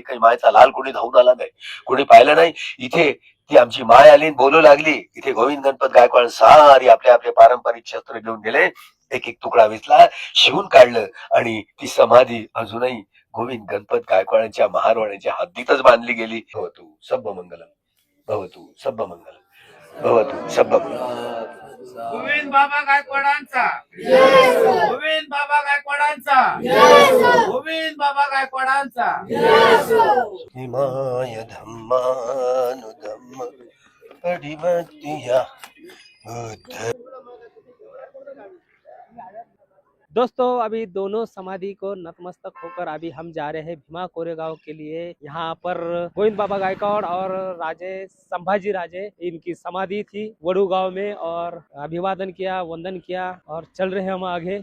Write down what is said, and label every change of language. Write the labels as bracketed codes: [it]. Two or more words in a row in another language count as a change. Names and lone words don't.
[mr] काही मायचा लाल कोणी धावून आला नाही, कोणी पाहिलं नाही. इथे ती आमची माय आली बोलू लागली. इथे गोविंद गणपत गायकवाड सारी आपले आपले पारंपरिक शस्त्र घेऊन गेले. एक एक तुकडा विचला, शिवून काढलं आणि ती समाधी अजूनही गोविंद गणपत गायकवाडांच्या महारवाड्याच्या हद्दीतच बांधली गेली. [pi] भवतु सब्ब मंगलम, भवतु सब्ब मंगलम, भवतु सब्ब मंगलम. [mr] गोविंद बाबा गायकवाडांचा, गोविंद बाबा गायकवाडांचा, गोविंद बाबा गायकवाडांचा. [pi] हिमाय धम्मानुधम्म अडिमत्या बुद्ध. [hi] दोस्तों अभी दोनों समाधि को नतमस्तक होकर अभी हम जा रहे हैं भीमा कोरेगांव के लिए। यहाँ पर गोविंद बाबा गायकवाड़ और राजे संभाजी राजे इनकी समाधि थी वडू गांव में, और अभिवादन किया, वंदन किया और चल रहे हैं हम आगे।